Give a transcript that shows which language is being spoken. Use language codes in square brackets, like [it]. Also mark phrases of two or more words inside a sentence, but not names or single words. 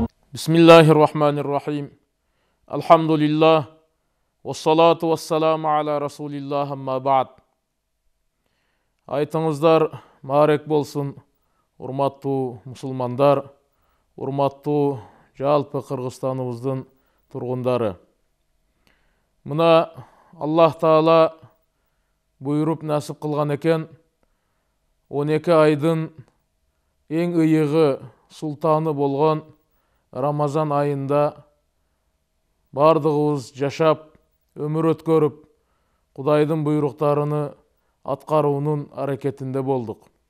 [ar] بسم الله الرحمن الرحيم. الحمد لله. والصلاة والسلام على رسول الله أما بعد. [ky] Айтыңыздар марек болсын, урматтуу мусулмандар, урматтуу жалпы Кыргызстаныбыздын тургундары. Мына Аллах Таала буйруп насып кылган экен, 12 айдын эң ыйыгы султаны болгон Рамазан айында бардығыбыз жашап, өмір өткөрүп, Кудайдын буйруктарыны аткаруунун аракетинде болдук.